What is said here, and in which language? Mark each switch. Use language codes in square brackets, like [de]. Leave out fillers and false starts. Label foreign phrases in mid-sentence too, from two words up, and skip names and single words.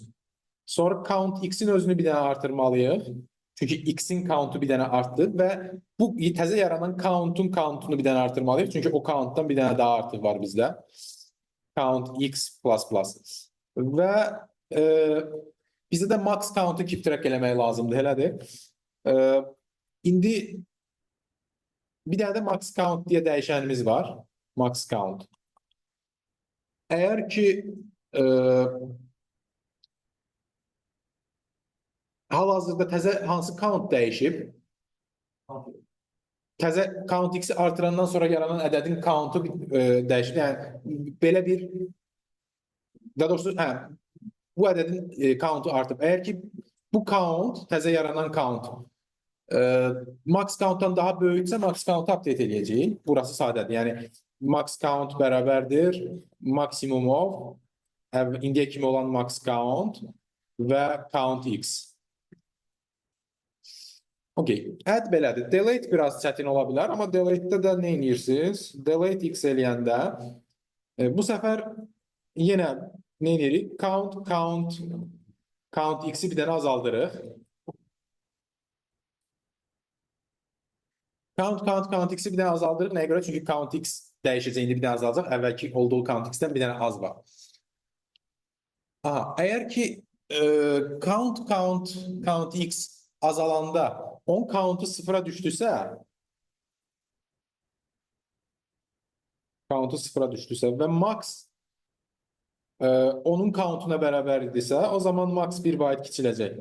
[az] Sonra count x'in özünü bir dənə artırmalıyıq. Çünki x'in countu bir dənə artdı və bu təzə yaranan countunu bir dənə artırmalıyıq. Çünki o countdan bir dənə daha artıq var bizdə. [en] Count x plus plus. [az] Və e, bizdə də [en] max count'u keep track [az] eləmək lazımdır, elədir. İndi bir dənə də [en] max count [az] deyə dəyişənimiz var. [en] Max count. [az] Əgər ki hal-hazırda təzə hansı count dəyişib, təzə count x-i artırandan sonra yaranan ədədin countu dəyişir. Yəni belə bir daha doğrusu bu ədədin countu artıb. Əgər ki bu count təzə yaranan count [en] max countdan [az] daha böyüksə [en] max count'u [az] update edəcəyik. Burası sadədir. Yəni [en] max count [az] bərabərdir maksimum of indiyə kimi olan max count və [en] count x. Okay, add [az] belədir. Delete biraz çətin ola bilər, amma delete'də də nə edirsiniz? Delete x eləyəndə bu səfər yenə nə edirik? Count x-i bir dənə azaldırıq. Count x-i bir dənə azaldırıq. Nəyə görə? Çünki count x dəyişəcək, indi bir dənə azalacaq. Əvvəlki olduğu count x-dən bir dənə az var. Aha, əgər ki count x azalanda 10 count'u sıfıra düşdüsə və max onun count'una bərabər idisə, o zaman max 1 byte kiçiləcək.